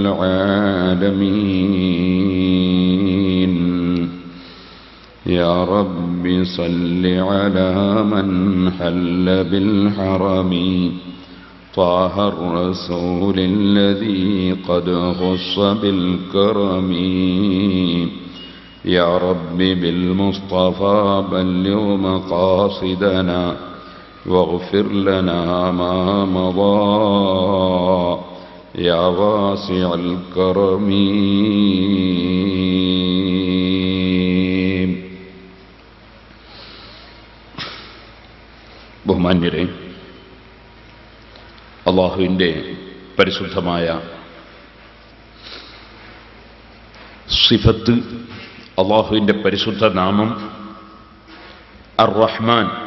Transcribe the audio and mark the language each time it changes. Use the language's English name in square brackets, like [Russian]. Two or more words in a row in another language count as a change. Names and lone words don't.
[Arabic] العالمين يا رب صل على من حل بالحرم طه الرسول الذي قد خص بالكرم يا رب بالمصطفى بلغ مقاصدنا واغفر لنا ما مضى يا واسع الكرم [Malayalam] ബഹുമാന്യരെ, അല്ലാഹുവിൻ്റെ പരിശുദ്ധമായ സിഫത്ത്, അല്ലാഹുവിൻ്റെ പരിശുദ്ധ നാമം അർ-റഹ്മാൻ,